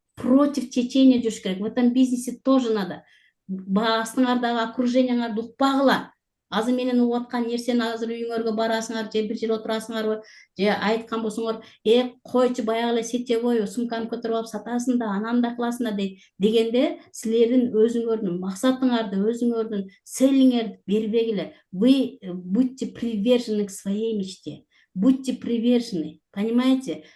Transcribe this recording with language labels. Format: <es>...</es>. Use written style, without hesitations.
<ru>Против течения</ru> <ky>жүрүш керек.</ky> <ru>В этом бизнесе тоже надо.</ru> <ky>Астыңардагы окружениеңарды укпагыла. Азыр менен угуп аткан нерсени азыр үйүңөргө барасыңар, же бир жерде отурасыңарбы, же айткан болсоңор, койчу баягы эле сетевой сумканы көтөрүп алып сатасың да, анан да кыласың да дегенде, силердин өзүңөрдүн максатыңарды, өзүңөрдүн целиңерди бербегиле.</ky> <ru>Вы будьте привержены к своей мечте. Будьте привержены, понимаете?</ru>